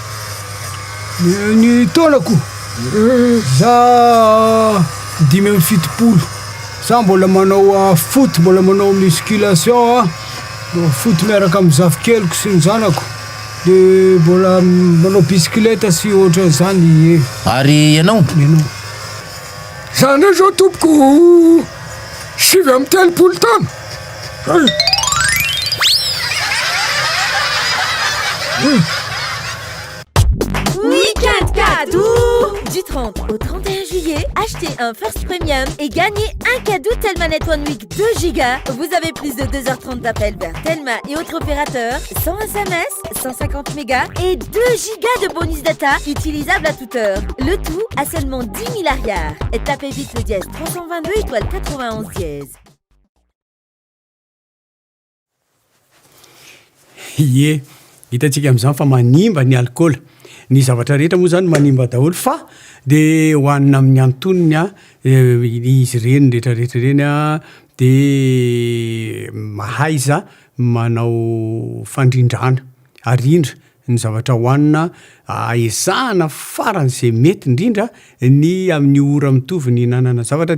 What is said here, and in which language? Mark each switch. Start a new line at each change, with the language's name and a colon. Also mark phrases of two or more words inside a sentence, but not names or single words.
Malagasy: Ny taonako za 5 za mbola manao foot, mbola manao musculation a, foot miaraka amin'ny zafikeloko sy ny zanako, de mbola manao bisikileta sy ohatra zany. Ary ianao? za ndray zao tompoko 7 taona.
French: Week-end cadeau! Du 30 au 31 juillet, achetez un First Premium et gagnez un cadeau Telma Network Week 2 Giga. Vous avez plus de 2h30 d'appels vers Telma et autres opérateurs, 100 SMS, 150 mégas et 2 gigas de bonus data utilisables à toute heure. Le tout à seulement 10 000 arrières. Et tapez vite le dièse 322 étoile 91 dièse.
Malagasy: Ie, hitantsika amin'izany fa manimba ny alcool. Ny zavatra rehetra moa zany manimba daholo fa de hoanina amin'ny antonony a, izy reny rehetrarehetra reny a, de mahaiza manao fandrindrana, arindra ny zavatra hoanina, ezahana farany zay mety indrindra ny amin'ny ora mitovy ny hinanana zavatra.